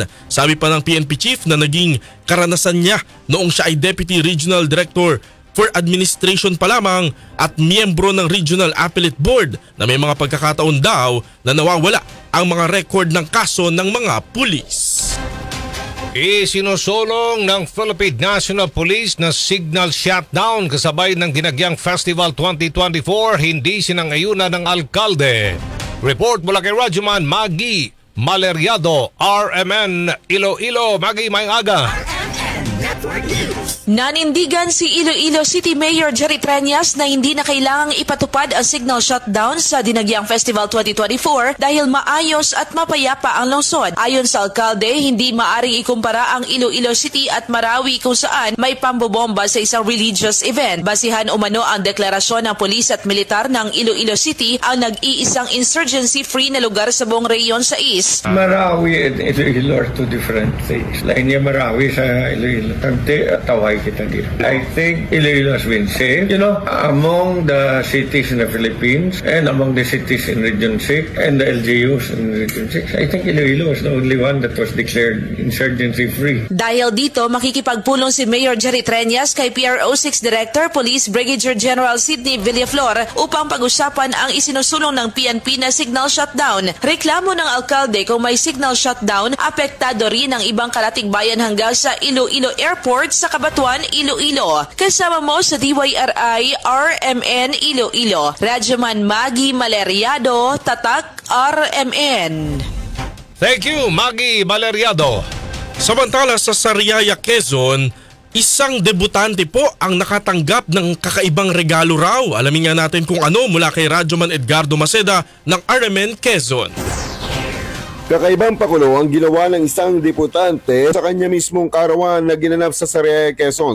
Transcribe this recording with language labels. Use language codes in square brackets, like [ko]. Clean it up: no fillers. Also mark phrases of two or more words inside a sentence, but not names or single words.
[tl] Sabi pa ng PNP Chief na naging karanasan niya noong siya ay [en] Deputy Regional Director for Administration [tl] pa lamang at miyembro ng Regional Appellate Board na may mga pagkakataon daw na nawawala ang mga record ng kaso ng mga pulis. Isinusulong ng Philippine National Police na [en] signal shutdown [tl] kasabay ng Ginagyang Festival 2024, hindi sinangayunan ng alkalde. Report mula kay Rajuman Magi Maleriado, RMN Iloilo. Magi, may aga. Nanindigan si Iloilo City Mayor Jerry Treñas na hindi na kailangang ipatupad ang [en] signal shutdown [tl] sa Dinagyang Festival 2024 dahil maayos at mapayapa ang lungsod. Ayon sa alkalde, hindi maaring ikumpara ang Iloilo City at Marawi kung saan may pambobomba sa isang [en] religious event. [tl] Basihan umano ang deklarasyon ng pulis at militar ng Iloilo City ang nag-iisang insurgency-free na lugar sa buong rehiyon sa East. [en] Marawi and Iloilo are two different things. [hil] Lain niya Marawi sa Iloilo. Taway kita dito. [en] I think Iloilo has been safe, among the cities in the Philippines and among the cities in Region 6 and the LGUs in Region 6. I think Iloilo is the only one that was declared insurgency-free. [tl] Dahil dito, makikipagpulong si Mayor Jerry Treñas kay PRO 6 Director Police Brigadier General Sidney Villaflor upang pag-usapan ang isinusulong ng PNP na [en] signal shutdown. [tl] Reklamo ng alkalde kung may [en] signal shutdown, [tl] apektado rin ang ibang kalatigbayan hanggang sa Iloilo Airport sa Kabatuan, Iloilo. Kasama mo sa DYRI RMN Iloilo. Rajuman Magi Maleriado, Tatak RMN. [en] Thank you, Magi Maleriado. [tl] Samantala sa Sariaya, Quezon, isang debutante po ang nakatanggap ng kakaibang regalo raw. Alamin nga natin kung ano mula kay Rajuman Edgardo Maceda ng RMN Quezon. Kakaibang pakulo ang ginawa ng isang diputante sa kanya mismong karawan na ginanap sa Sariaya, Quezon.